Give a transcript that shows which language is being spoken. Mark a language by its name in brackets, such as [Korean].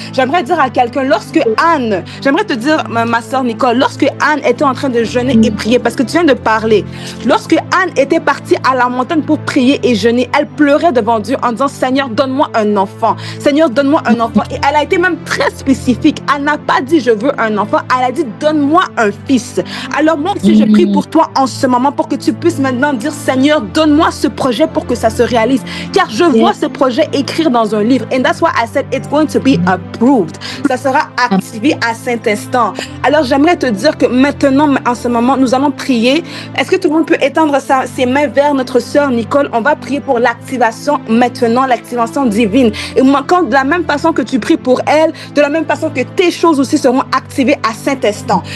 [French] J'aimerais dire à quelqu'un, j'aimerais te dire, ma sœur Nicole, lorsque Anne était en train de jeûner et prier, parce que tu viens de parler, lorsque Anne était partie à la montagne pour prier et jeûner, elle pleurait devant Dieu en disant, Seigneur, donne-moi un enfant. Seigneur, donne-moi un enfant. Et elle a été même très spécifique. Elle n'a pas dit, je veux un enfant. Elle a dit, donne-moi un fils. Alors moi aussi, je prie pour toi en ce moment, pour que tu puisses maintenant dire, Seigneur, donne-moi ce projet pour que ça se réalise. Car je vois ce projet écrire dans un livre. [English] And that's why I said, it's going to be approved. [French] Ça sera activé à Saint-Instant. Alors j'aimerais te dire que maintenant, en ce moment, nous allons prier. Est-ce que tout le monde peut étendre ses mains vers notre sœur Nicole? On va prier pour l'activation maintenant, l'activation divine. Et moi, de la même façon que tu pries pour elle, de la même façon que tes choses aussi seront activées à Saint-Instant.